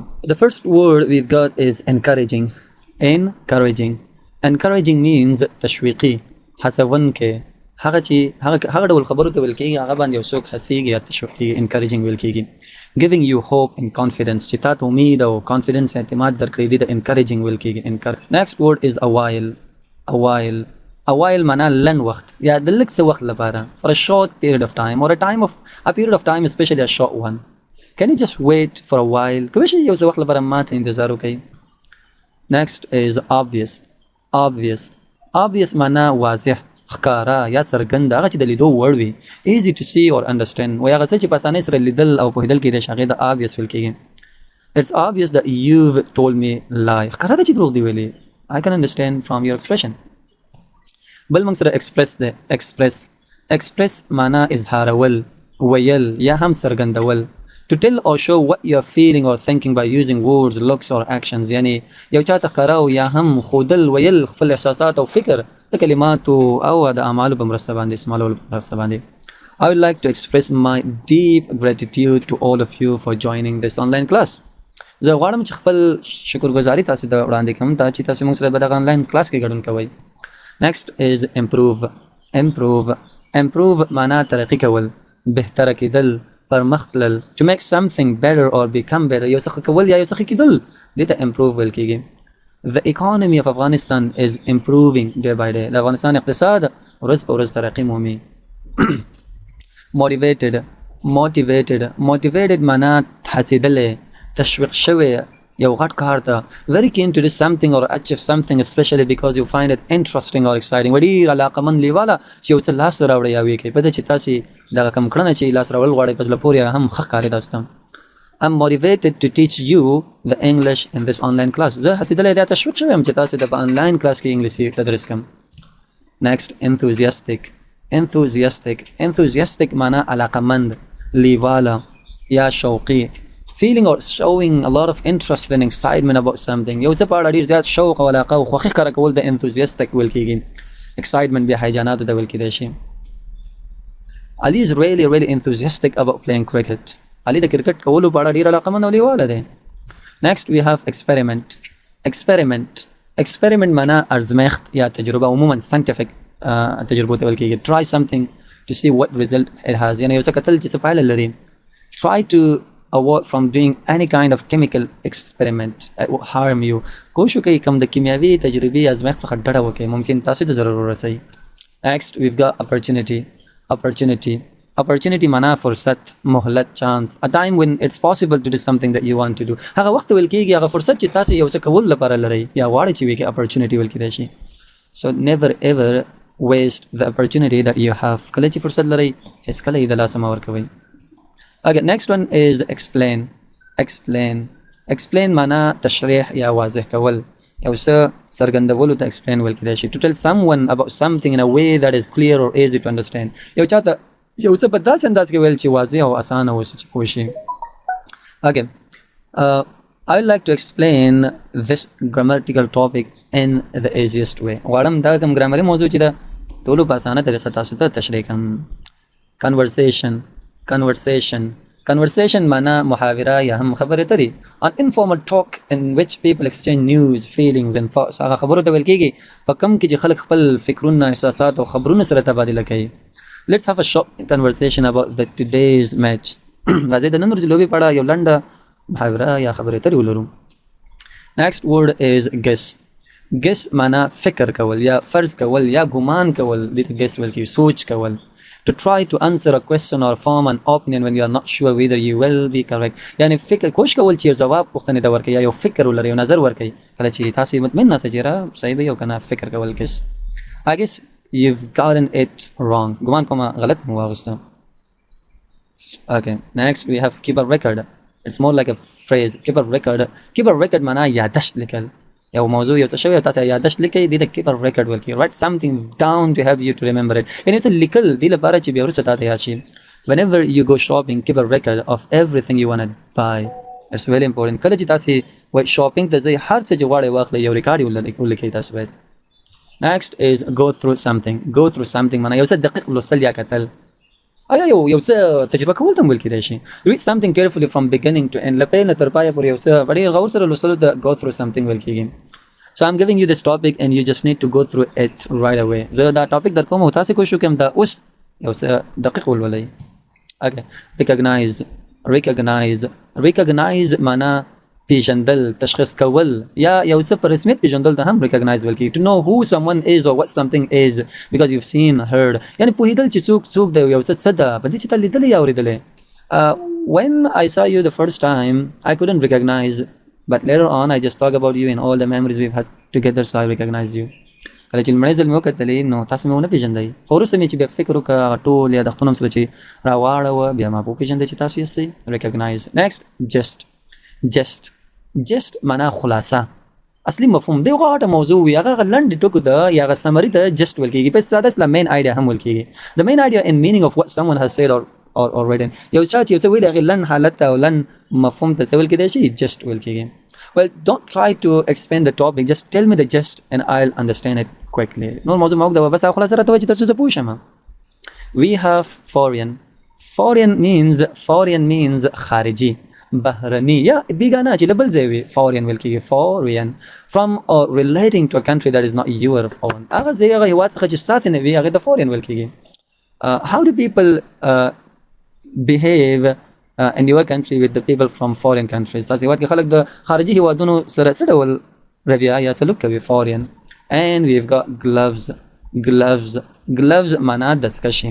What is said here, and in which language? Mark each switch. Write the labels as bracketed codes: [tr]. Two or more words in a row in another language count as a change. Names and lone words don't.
[en] The first word we've got is encouraging. Encouraging. Encouraging means [ps] تشویقي هڅونکی هغه چې هغه ډول خبرو ته ویل کېږي هغه باندې یو څوک هڅېږي یا تشویقي encouraging ویل کېږي. [en] Giving you hope and confidence [ps] چې تا ته امید او confidence اعتماد درکړی دی د encouraging ویل کېږي. [en] Next word is a while. A while. A while [ps] معنا لنډ وخت یا د لږ څه وخت لپاره [en] for a short period of time or a period of time especially a short one. Can you just wait for a while? [ps] کوم شي یو څه وخت لپاره ماته انتظار وکړئ. [en] Next is obvious. Obvious. [ps] Obvious معنا واضح ښکارا یا څرګند هغه چې د لیدو وړ وي. [en] Easy to see or understand. [ps] وایي هغه څه چې په اسانۍ سره لیدل او پوهېدل کېدای شي هغې د obvious ویل کېږي. [en] It's obvious that you've told me lie. [ps] ښکاره ده چې دروغ دي ویلي. [en] I can understand from your expression. [ps] بل موږ سره express ده. Express معنا اظهارول ویل یا هم څرګندول. [en] To tell or show what you're feeling or thinking by using words, looks or actions. [ps] یعنی یو چاته ښکاره او یا هم ښودل ویل خپل احساسات او فکر د کلماتو او د اعمالو په مرسته باندې استعمالولو په مرسته باندې. [en] I would like to express my deep gratitude to all of you for joining this online class. [ps] زه غواړم چې خپل شکرګزاري تاسو ته وړاندې کړم ته چې تاسو موږ سره په دغه آنلاین کلاس کې ګډون کوئ. [en] Next is improve. Improve [ps] معنا ترقي کول بهتره کېدل پرمخ تلل. [en] To make something better or become better [ps] یو څه کول یا یو څه کېدل دې ته improve ویل کېږي. [en] The economy of Afghanistan is improving day by day. [ps] د افغانستان اقتصاد ورځ په ورځ ترقي مومي. Motivated معنا هڅېدلی تشویق شوی یو غټ کار ته. [en] Very keen to do something or achieve something especially because you find it interesting or exciting. [ps] ډېر علاقمند لیواله چې یو څه لاسته راوړئ یا ویې کوئ په ده چې تاسې دغه کم کړنه چې لاسته راوړل غواړئ په زړه پورې هم ښه ښکاري تاسو ته. [en] I'm motivated to teach you the English in this online class. [ps] زه هڅېدلی دا تشویق شوی یم چې تاسو ته په آنلاین کلاس کې انګلیسي تدریس کړم. [en] Next, enthusiastic [ps] معنا علاقمند لیواله یا شوقي. [en] Feeling or showing a lot of interest and excitement about something. [ps] یو څه په اړه ډېر زیات شوق او علاقه او خوښي ښکاره کول د enthusiastic ویل کېږي. Excitement بیا هیجاناتو ته ویل کېدای شي. [en] Ali is really enthusiastic about playing cricket. [ps] علي د کرکټ کولو په اړه ډېر علاقمند او لیواله دی. [en] Next we have experiment [ps] معنا ازمېښت یا تجربه عموما scientific تجربو ته ویل کېږي. [en] Try something to see what result it has. [ps] یعنې یو څه کتل چې څه پایله لري. [en] Try to avoid from doing any kind of chemical experiment that will harm you. [ps] کوشش وکړئ کوم د کیمیاوي تجربې ازمېښت څخه ډډه وکړئ ممکن تاسو ته ضرر ورسوي. [en] Next we've got opportunity [ps] معنا فرصت مهلت [en] chance. A time when it's possible to do something that you want to do. [ps] هغه وخت ویل کېږي هغه فرصت چې تاسو یو څه کولو لپاره لرئ یا غواړئ چې ویې کې opportunity ویل کېدای شي. [en] So never ever waste the opportunity that you have. [ps] کله چې فرصت لرئ هیڅ کله یې د لاسه مه ورکوئ. [en] Okay, next one is explain [ps] معنا تشریح یا واضح کول یو څه څرګندولو ته explain ویل کېدای شي. [en] To tell someone about something in a way that is clear or easy to understand. [ps] یو چاته یو څه په داسې انداز کې ویل چې واضح او اسانه اوسي چې پوه شي. [en] Okay, I would like to explain this grammatical topic in the easiest way. [ps] غواړم دا کوم ګرامري موضوع چې دا ټولو په اسانه طریقه تاسو ته تشریح کړم. Conversation معنا محاوره یا هم خبرې اترې. [en] An informal talk in which people exchange news, feelings and thoughts. [ps] هغه خبرو ته ویل کېږي په کوم کې چې خلک خپل فکرونه احساسات او خبرونه سره تبادله کوي. [en] Let's have a short conversation about today's match. [ps] راځئ د نن ورځې لوبې په اړه یو لنډه محاوره یا خبرې اترې ولرو. [en] Next word is guess [ps] معنا فکر کول یا فرض کول یا ګمان کول دې ته guess ویل کېږي سوچ کول. [en] To try to answer a question or form an opinion when you are not sure whether you will be correct. [ps] یعنی فکر کوشش کول چې یو ځواب پوښتنې ته ورکړئ یا یو فکر ولرئ یو نظر ورکړئ کله چې تاسو مطمئن ناست چې صحیح به یو که نه فکر کول guess. [en] I guess you've gotten it wrong. [ps] ګمان کومه غلط مو واغوسته. [en] Okay, next we have keep a record. It's more like a phrase. Keep a record [ps] معنا یادښت لیکل. یو موضوع یو څه شوی تاسو یادښت لیکئ دې ته [en] keep a record [ps] ویل کېږي. [en] Write something down to help you to remember it. [ps] یعنې څه لیکل دې لپاره چې بیا وروسته تاته یاد شي. [en] Whenever you go shopping, keep a record of everything you want to buy. It's very important. [ps] کله چې تاسو وای شاپینګ ته ځئ هر څه چې غواړئ واخلئ یو ریکارډ یې ولیکئ تاسو باید. [en] Next is go through something. [ps] معنا یو څه دقیق لوستل یا کتل. آیا یو څه تجربه کول ته هم ویل کېدای شي. [en] read something carefully from beginning to end. [ps] له پیل نه تر پایه پورې یو څه په ډېر غور سره لوستلو ته [en] go through something [ps] ویل کېږي. [en] So I'm giving you this topic and you just need to go through it right away. [ps] زه دا ټاپک در کوم او تاسې کوشش وکړم دا اوس یو څه دقیق ولولئ. [en] Okay. recognize [ps] معنا پیژندل، تشخیص کول یا یو څه په رسمیت پیژندل ته هم recognize ویل کېږي. [en] to know who someone is or what something is because you've seen, heard. [ps] یعنې پوهېدل چې څوک دی یو څه ده په دې چې تا لیدلی یا اورېدلی. [en] when I saw you the first time I couldn't recognize, but later on I just talk about you and all the memories we've had together, so I recognize you. [ps] کله چې لومړی ځل مې وکتلې نو تاسو مې ونه پیژندئ، خو وروسته مې چې بیا فکر وکړه هغه ټول یادښتونه مې سره چې راواړوه بیا ما وپېژندئ چې تاسو یاستئ. [en] recognize. next just [ps] معنا خلاصه، اصلي مفهوم دی غاټه موضوع وي هغه لنډ ټکو ده یا هغه سمري ته جست ویل کېږي. په ساده اصله [en] main idea [ps] هم ویل کېږي. [en] the main idea and meaning of what someone has said or written. [ps] یو چا چې یو څه ویلي هغې لنډ حالت او لنډ مفهوم ته څه ویل کېدای شي جست ویل کېږي. [en] well don't try to explain the topic, just tell me the gist and I'll understand it quickly. [ps] نور موضوع ما وکړه بس هغه خلاصه راته وایي چې تر څو زه پوه شم. [en] we have foreign means [ps] خارجي، بهرني یا بیگانه چې له بل ځای وي foreign ویل کېږي. [en] foreign from or relating to a country that is not your own. [ps] هغه ځای هغه هېواد څخه چې ستاسې نه وي هغې ته foreign ویل کېږي. [en] how do people behave in your country with the people from foreign countries. [ps] ستاسې هېواد کې خلک د خارجي هېوادونو سره څه ډول رویه یا سلوک کوي foreign. [en] and we've got gloves [ps] معنا دستکشې.